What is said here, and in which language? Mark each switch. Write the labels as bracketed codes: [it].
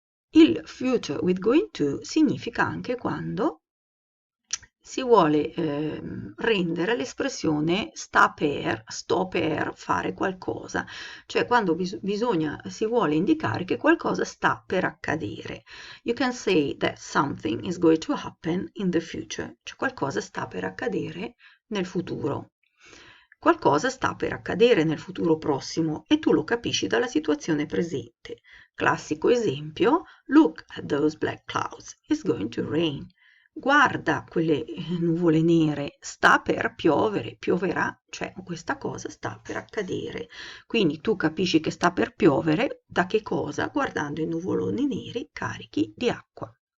[it] Il future with going to significa anche quando si vuole rendere l'espressione sto per fare qualcosa, cioè quando si vuole indicare che qualcosa sta per accadere. [en] You can say that something is going to happen in the future, [it] cioè qualcosa sta per accadere nel futuro. Qualcosa sta per accadere nel futuro prossimo e tu lo capisci dalla situazione presente. Classico esempio, [en] look at those black clouds, it's going to rain. [it] Guarda quelle nuvole nere, sta per piovere, pioverà, cioè questa cosa sta per accadere. Quindi tu capisci che sta per piovere da che cosa? Guardando i nuvoloni neri carichi di acqua.